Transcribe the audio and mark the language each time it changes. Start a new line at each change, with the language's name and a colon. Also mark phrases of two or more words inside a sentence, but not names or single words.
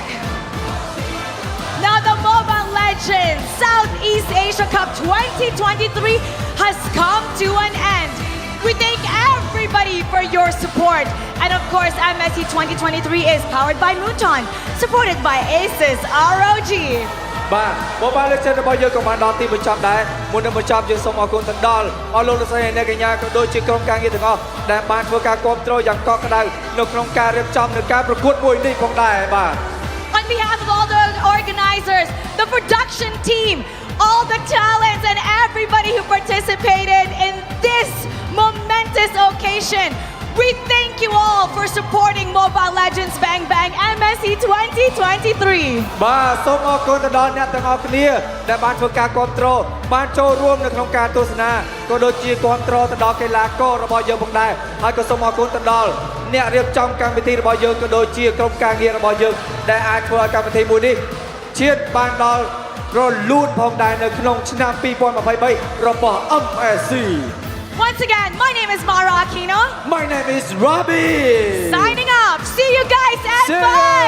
English: Now the Mobile Legends Southeast Asia Cup 2023 has come to an end. We thank everybody for your support. And of course, MSC 2023 is powered by Muton, supported by ACES ROG.
Khmer: បាទ Mobile Legends របស់យើងក៏បានដល់ទីបញ្ចប់ដែរមុននឹងបញ្ចប់យើងសូមអរគុណទៅដល់អស់លោកលោកស្រីអ្នកកញ្ញាក៏ដូចជាក្រុមការងារទាំងអស់ដែលបានធ្វើការគ្រប់គ្រងយ៉ាងកក់ក្ដៅនៅក្នុងការរៀបចំនៅការប្រកួតមួយនេះផងដែរបាទ
English: On behalf of all the organizers, the production team, all the talents and everybody who participated in this momentous occasion, we thank you all for supporting Mobile Legends Bang Bang MSC 2023.
Khmer: បាទសូមអរគុណទៅដល់អ្នកទាំងអស់គ្នាដែលបានធ្វើការគ្រប់គ្រងបានចូលរួមនៅក្នុងការទស្សនាក៏ដូចជាគ្រប់គ្រងទៅដល់កីឡាកររបស់យើងផងដែរហើយក៏សូមអរគុណទៅដល់អ្នករៀបចំកម្មវិធីរបស់យើងក៏ដូចជាក្រុមការងាររបស់យើងដែលអាចធ្វើឲ្យកម្មវិធីមួយនេះឈានបានដល់រលូនផងដែរនៅក្នុងឆ្នាំ2023របស់ MSC.
English: Once again, my name is Mara Aquino. My name is Robbie. Signing off. See you guys at See 5.